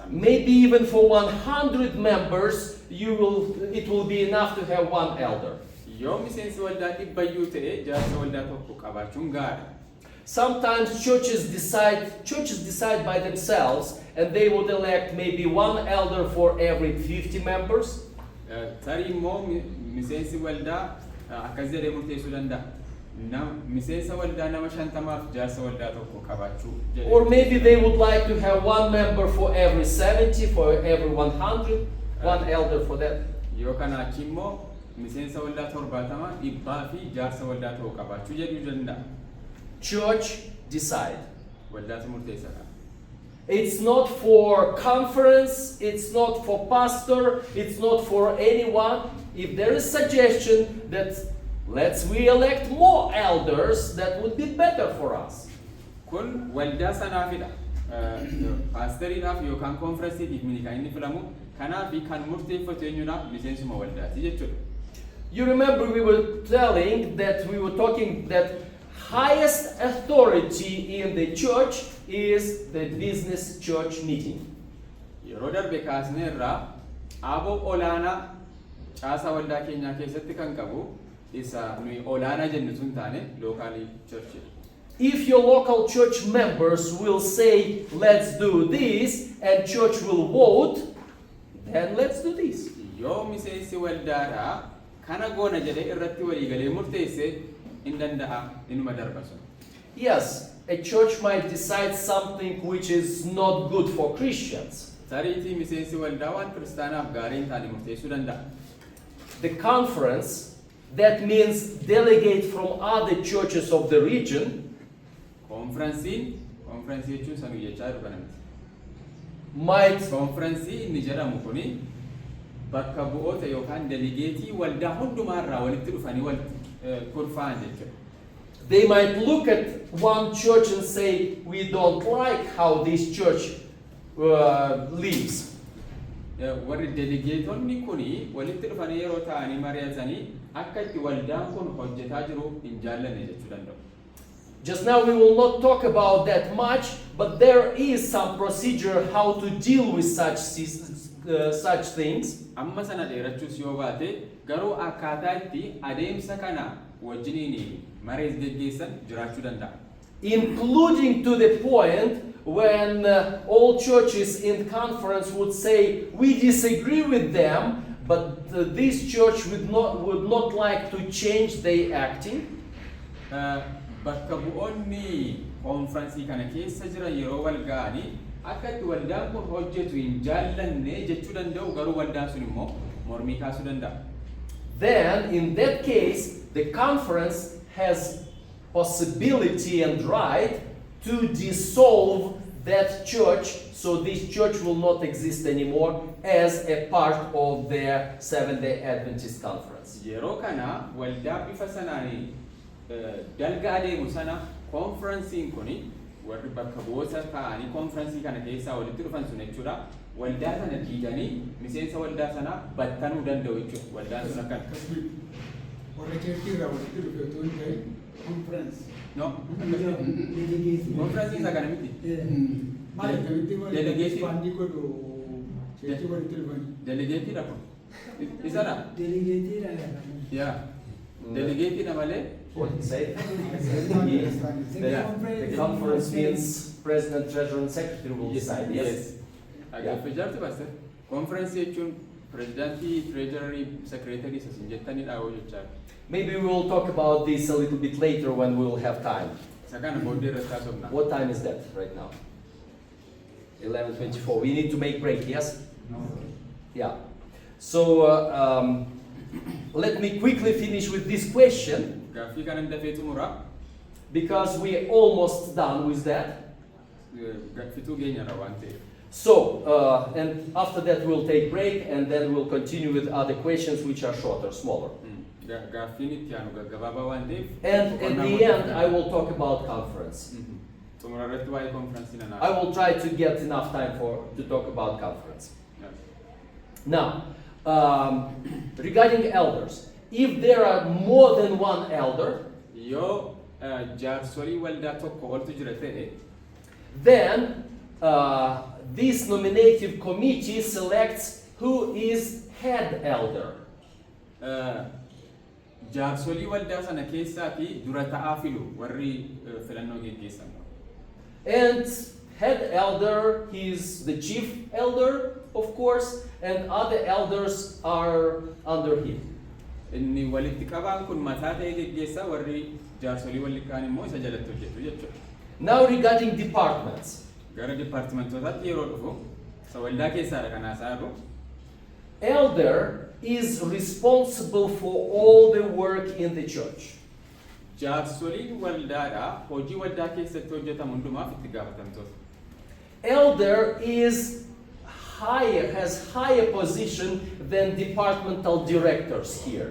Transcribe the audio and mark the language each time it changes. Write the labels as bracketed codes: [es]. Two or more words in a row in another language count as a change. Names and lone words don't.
[en] Maybe even for 100 members, it will be enough to have one elder. [om] Yoo miseensi waldaa 100 ta'e jaarsa waldaa tokko qabaachuun gaariidha. [en] Sometimes churches decide by themselves, and they would elect maybe one elder for every 50 members. [om] Tarii immoo miseensi waldaa akkas jedhee murteessuu danda'a. Miseensa waldaa nama 50f jaarsa waldaa tokko qabaachuu jedhee. [en] Or maybe they would like to have one member for every 70, for every 100, one elder for that. [om] Yoo kana achi immoo miseensa waldaa 70 dhibbaa fi jaarsa waldaa tokko qabaachuu jedhuu danda'a. [en] Church decide. [om] Waldaatu murteessa kana. [en] It's not for conference, it's not for pastor, it's not for anyone. If there is suggestion that we elect more elders, that would be better for us. [om] Kun waldaa sanaafidha. Paasteriidhaaf yookaan konferensiitiif mini kan inni filamu kanaaf kan murteeffatu eenyudha miseensuma waldaati jechuudha. [en] You remember we were talking that highest authority in the church is the business church meeting. [om] Yeroo darbe kaasneerraa aboo olaanaa caasaa waldaa keenyaa keessatti kan qabu isa nuyi olaanaa jennu sun taane [en] lookaalii church. If your local church members will say, let's do this, and church will vote, then let's do this. [om] Yoo miseensi waldaadhaa kana goona jedhee irratti walii galee murteesse in danda'a inuma darba sun. [en] Yes, a church might decide something which is not good for Christians. [om] Tariitii miseensi waldaa waan kiristaanaaf gaarii hin taane murteessuu danda'a. [en] The conference, that means delegate from other churches of the region, [om] Konfiransii jechuun sanuu jechaa jiru kana miti. [en] might [om] Konfiraansii inni jedhamu kuni bakka bu'oota yookaan delegeetii waldaa hundumaarraa walitti dhufanii kurfaa'an jechuudha. [en] they might look at one church and say, we don't like how this church lives. [om] Warri delegeetonni kuni walitti dhufanii yeroo ta'anii mari'atanii akka itti waldaan kun hojjetaa jiru hin jaallanne jechuu danda'u. [en] Just now we will not talk about that much, but there is some procedure how to deal with such things. [om] Amma sana dheerachuus yoo baate garuu akkaataa itti adeemsa kana wajjiniin marees geggeessan jiraachuu danda'a. [en] Including to the point when all churches in conference would say, we disagree with them, but this church would not like to change their acting. [om] Bakka bu'oonni konfiraansii kana keessa jiran yeroo wal ga'anii akka itti waldaan kun hojjetu hin jaallanne jechuu danda'u garuu waldaan sun immoo mormii kaasuu danda'a. [en] Then in that case the conference has possibility and right to dissolve that church, so this church will not exist anymore as a part of their Seventh-day Adventist conference. [om] Yeroo kana waldaa bifa sanaanii dalga adeemu sana konfiraansiin kuni warri bakka bu'oota ta'anii konfiraansii kana keessaa walitti dhufan sun jechuudha waldaa sana diiganii miseensa waldaa sanaa battanuu danda'u jechuudha waldaan sun akkana. Warra cheertii irraa walitti dhufe otoo hin ta'in konfiraansi. [en] No. [om] Konfiraansiin isa kana miti. Maal akkamitti Delegeetii. waanti godhu cheertii walitti dhufan. Delegeetiidha kun. Isadha? Delegeetiidha. Yaa. Delegeetiidha malee. [en] What did it say? Yeah. The conference means president, treasurer, and secretary will decide. Yes. [om] Agaaffii jaarti baaste. Konfiraansii jechuun pirezidaantii, treejarii, sekireetarii isa sin jettanidha yoo jechaa. [en] Maybe we will talk about this a little bit later when we will have time. [om] Isa kana booddee irratti haasofna. [en] What time is that right now? 11:24. We need to make break, yes? Yeah. So let me quickly finish with this question [om] Gaaffii kana dafee xumura. [en] because we are almost done with that. [om] Fituu geenyarra waan ta'eef. [en] So, and after that we'll take break and then we'll continue with other questions which are shorter, smaller. [om] Gaaffiin itti aanu gaggabaabaa waan ta'eef. [en] And at the end I will talk about conference. [om] Xumura irratti waa'ee konfiraansii nan [en] I will try to get enough time to talk about conference. Now, regarding elders, if there are more than one elder, [om] Yoo jaarsolii waldaa tokko oltu jira ta'e, [en] then this nominative committee selects who is head elder. [om] jaarsolii waldaa sana keessaatii dura ta'aa filu warri filannoo geggeessan. [en] And head elder, he is the chief elder, of course, and other elders are under him. [om] Inni walitti qabaan kun mataa ta'ee geggeessaa warri jaarsolii walli kaan immoo isa jalatti hojjetu jechuudha. [en] Now regarding departments. [om] Gara dipaartimantootaatti yeroo dhufu isa waldaa keessaadha kan haasaa jiru. [en] Elder is responsible for all the work in the church. [om] Jaarsoliin waldaadha hojii waldaa keessatti hojjetamu hundumaaf itti gaafatamtoota. [en] Elder is has higher position than departmental directors here.